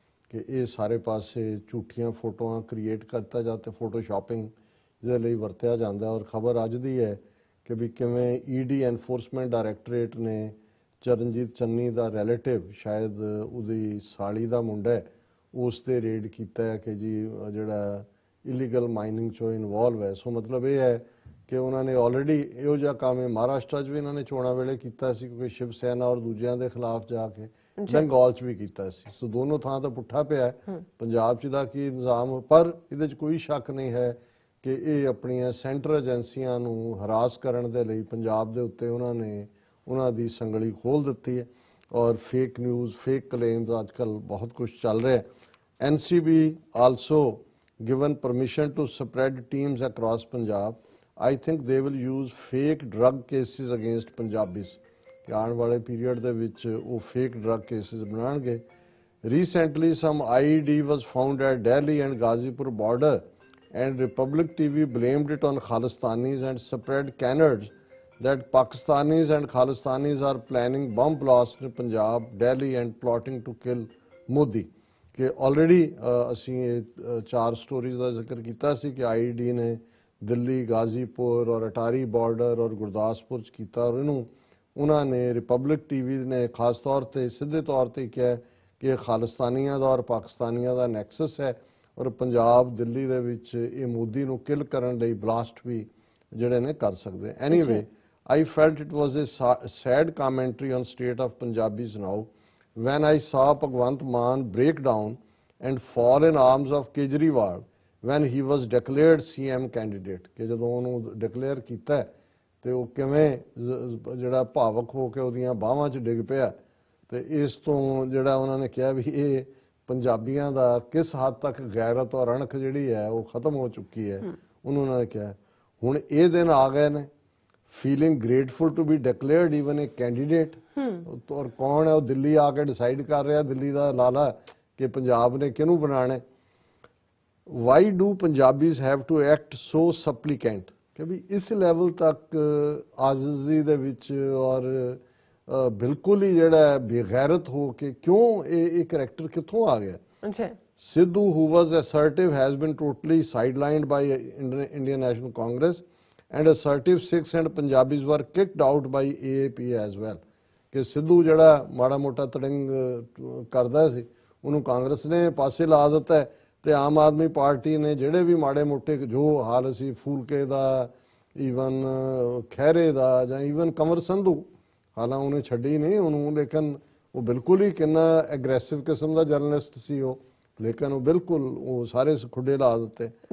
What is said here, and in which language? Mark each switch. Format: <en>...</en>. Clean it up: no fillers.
<pa>कि ये सारे पासे झूठियां फोटोआं क्रिएट करता जाते फोटोशॉपिंग ਜਿਹਦੇ ਲਈ ਵਰਤਿਆ ਜਾਂਦਾ। ਔਰ ਖਬਰ ਅੱਜ ਦੀ ਹੈ ਕਿ ਵੀ ਕਿਵੇਂ ईडी ਐਨਫੋਰਸਮੈਂਟ ਡਾਇਰੈਕਟੋਰੇਟ ਨੇ ਚਰਨਜੀਤ ਚੰਨੀ ਦਾ ਰਿਲੇਟਿਵ ਸ਼ਾਇਦ ਉਹਦੀ ਸਾਲੀ ਦਾ ਮੁੰਡਾ ਹੈ ਉਸ ਤੇ ਰੇਡ ਕੀਤਾ ਹੈ ਕਿ ਜੀ ਜਿਹੜਾ ਇਲੀਗਲ ਮਾਈਨਿੰਗ 'ਚੋਂ ਇਨਵੋਲਵ ਹੈ। ਸੋ ਮਤਲਬ ਇਹ ਹੈ ਕਿ ਉਹਨਾਂ ਨੇ ਆਲਰੇਡੀ ਇਹੋ ਜਿਹਾ ਕੰਮ ਹੈ ਮਹਾਰਾਸ਼ਟਰ 'ਚ ਵੀ ਇਹਨਾਂ ਨੇ ਚੋਣਾਂ ਵੇਲੇ ਕੀਤਾ ਸੀ ਕਿਉਂਕਿ ਸ਼ਿਵ ਸੈਨਾ ਔਰ ਦੂਜਿਆਂ ਦੇ ਖਿਲਾਫ ਜਾ ਕੇ ਬੰਗਾਲ 'ਚ ਵੀ ਕੀਤਾ ਸੀ। ਸੋ ਦੋਨੋਂ ਥਾਂ ਤਾਂ ਪੁੱਠਾ ਪਿਆ ਪੰਜਾਬ 'ਚ ਦਾ ਕੀ ਨਿਜ਼ਾਮ। ਪਰ ਇਹਦੇ 'ਚ ਕੋਈ ਸ਼ੱਕ ਨਹੀਂ ਹੈ ਕਿ ਇਹ ਆਪਣੀਆਂ ਸੈਂਟਰ ਏਜੰਸੀਆਂ ਨੂੰ ਹਰਾਸ ਕਰਨ ਦੇ ਲਈ ਪੰਜਾਬ ਦੇ ਉੱਤੇ ਉਹਨਾਂ ਦੀ ਸੰਗਲੀ ਖੋਲ ਦਿੱਤੀ ਹੈ। ਔਰ ਫੇਕ ਨਿਊਜ਼ ਫੇਕ ਕਲੇਮਸ ਅੱਜ ਕੱਲ੍ਹ ਬਹੁਤ ਕੁਝ ਚੱਲ ਰਿਹਾ ਹੈ।</pa> <en>NCB also given permission to spread teams across Punjab। I think they will use fake drug cases against Punjabis</en> <pa>ਕਿ ਆਉਣ ਵਾਲੇ ਪੀਰੀਅਡ ਦੇ ਵਿੱਚ ਉਹ ਫੇਕ ਡਰੱਗ ਕੇਸਿਸ ਬਣਾਉਣਗੇ।</pa> <en>Recently some IED was found at Delhi and Ghazipur border and Republic TV blamed it on Khalistanis and spread canards that Pakistanis and Khalistanis are planning bomb blasts in Punjab, Delhi and plotting to kill Modi।</en> <pa>कि already ਅਸੀਂ 4 stories ਦਾ ਜ਼ਿਕਰ ਕੀਤਾ ਸੀ ਕਿ IED ਨੇ ਦਿੱਲੀ, ਗਾਜ਼ੀਪੁਰ ਔਰ Attari border ਔਰ ਗੁਰਦਾਸਪੁਰ 'ਚ ਕੀਤਾ ਔਰ ਇਹਨੂੰ ਉਹਨਾਂ ਨੇ ਰਿਪਬਲਿਕ TV ਨੇ ਖਾਸ ਤੌਰ ਤੇ ਸਿੱਧੇ ਤੌਰ ਤੇ ਕਿਹਾ ਕਿ ਇਹ ਖਾਲਿਸਤਾਨੀਆਂ ਦਾ ਔਰ ਪਾਕਿਸਤਾਨੀਆਂ ਦਾ ਨੈਕਸਸ ਹੈ ਔਰ ਪੰਜਾਬ ਦਿੱਲੀ ਦੇ ਵਿੱਚ ਇਹ ਮੋਦੀ ਨੂੰ ਕਿਲ ਕਰਨ ਲਈ ਬਲਾਸਟ ਵੀ ਜਿਹੜੇ ਨੇ ਕਰ ਸਕਦੇ।</pa> <en>anyway I felt it was a sad commentary on state of Punjabis now when I saw Bhagwant Mann break down and fall in arms of Kejriwal when he was declared CM candidate,</en> <pa>ਕਿ ਜਦੋਂ ਉਹਨੂੰ declare ਕੀਤਾ ਤੇ ਉਹ ਕਿਵੇਂ ਜਿਹੜਾ ਭਾਵਕ ਹੋ ਕੇ ਉਹਦੀਆਂ ਬਾਹਾਂ 'ਚ ਡਿੱਗ ਪਿਆ, ਤੇ ਇਸ ਤੋਂ ਜਿਹੜਾ ਉਹਨਾਂ ਨੇ ਕਿਹਾ ਵੀ ਇਹ ਪੰਜਾਬੀਆਂ ਦਾ ਕਿਸ ਹੱਦ ਤੱਕ ਗੈਰਤ ਔਰ ਅਣਖ ਜਿਹੜੀ ਹੈ ਉਹ ਖਤਮ ਹੋ ਚੁੱਕੀ ਹੈ, ਉਹਨੂੰ ਉਹਨਾਂ ਨੇ ਕਿਹਾ ਹੁਣ ਇਹ ਦਿਨ ਆ ਗਏ ਨੇ,</pa> <en>Feeling grateful to be declared even a candidate.</en> <pa>ਔਰ ਕੌਣ ਹੈ ਉਹ ਦਿੱਲੀ ਆ ਕੇ ਡਿਸਾਈਡ ਕਰ ਰਿਹਾ, ਦਿੱਲੀ ਦਾ ਲਾਲਾ, ਕਿ ਪੰਜਾਬ ਨੇ ਕਿਹਨੂੰ ਬਣਾਣਾ।</pa> <en>why do Punjabis have to act so supplicant,</en> <pa>ਕਿ ਵੀ ਇਸ ਲੈਵਲ ਤੱਕ ਆਜ਼ਜ਼ੀ ਦੇ ਵਿੱਚ ਔਰ ਬਿਲਕੁਲ ਹੀ ਜਿਹੜਾ ਬੇਗੈਰਤ ਹੋ ਕੇ ਕਿਉਂ ਇਹ ਕਰੈਕਟਰ ਕਿੱਥੋਂ ਆ ਗਿਆ। ਅੱਛਾ,</pa> <en>Sidhu, who was assertive, has been totally sidelined by Indian National Congress, and assertive Sikhs and Punjabis were kicked out by AAP as well.</en> <pa>ਕਿ ਸਿੱਧੂ ਜਿਹੜਾ ਮਾੜਾ ਮੋਟਾ ਤੜੰਗ ਕਰਦਾ ਸੀ ਉਹਨੂੰ ਕਾਂਗਰਸ ਨੇ ਪਾਸੇ ਲਾ ਦਿੱਤਾ ਹੈ, ਤੇ ਆਮ ਆਦਮੀ ਪਾਰਟੀ ਨੇ ਜਿਹੜੇ ਵੀ ਮਾੜੇ ਮੋਟੇ ਜੋ ਹਾਲ ਸੀ ਫੂਲਕੇ ਦਾ, ਈਵਨ ਖਹਿਰੇ ਦਾ, ਜਾਂ ਈਵਨ ਕੰਵਰ ਸੰਧੂ, ਹਾਲਾਂਕਿ ਉਹਨੇ ਛੱਡੀ ਨਹੀਂ ਉਹਨੂੰ, ਲੇਕਿਨ ਉਹ ਬਿਲਕੁਲ ਹੀ ਕਿੰਨਾ ਐਗਰੈਸਿਵ ਕਿਸਮ ਦਾ ਜਰਨਲਿਸਟ ਸੀ ਉਹ, ਲੇਕਿਨ ਉਹ ਬਿਲਕੁਲ ਉਹ ਸਾਰੇ ਖੁੱਡੇ ਲਾ ਦਿੱਤੇ।</pa>